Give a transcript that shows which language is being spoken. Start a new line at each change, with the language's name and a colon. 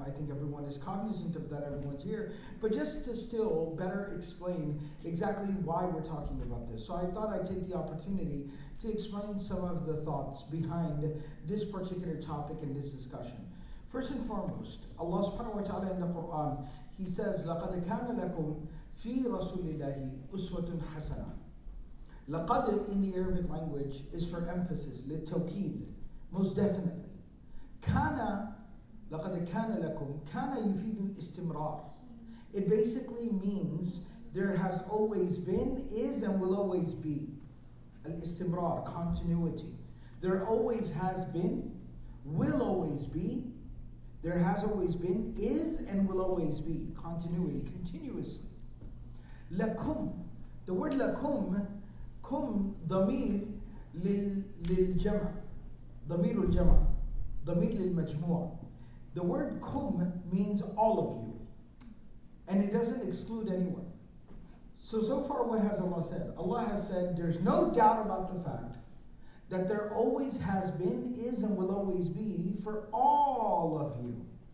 English: I think everyone is cognizant of that, everyone's here, but just to still better explain exactly why we're talking about this. So I thought I'd take the opportunity to explain some of the thoughts behind this particular topic and this discussion. First and foremost, Allah subhanahu wa ta'ala in the Quran, He says,
Arabic: لَقَدْ كَانَ لَكُمْ فِي رَسُولِ اللَّهِ أُسْوَةٌ حَسَنَةٌ.
English: Laqad in the Arabic language is for emphasis, للتوكيد, most definitely.
Arabic: Kana, لقد كان لكم, kana يفيد الاستمرار.
English: It basically means there has always been, is, and will always be. Al-istimrar, continuity. There always has been, will always be, there has always been, is, and will always be. Continuity, continuously. Lakum, the word lakum, kum, dhamir,
Arabic: للجمع ضمير الجمع ضمير للمجموع.
English: The word kum means all of you, and it doesn't exclude anyone. So far what has Allah said? Allah has said there's no doubt about the fact that there always has been, is, and will always be for all of you.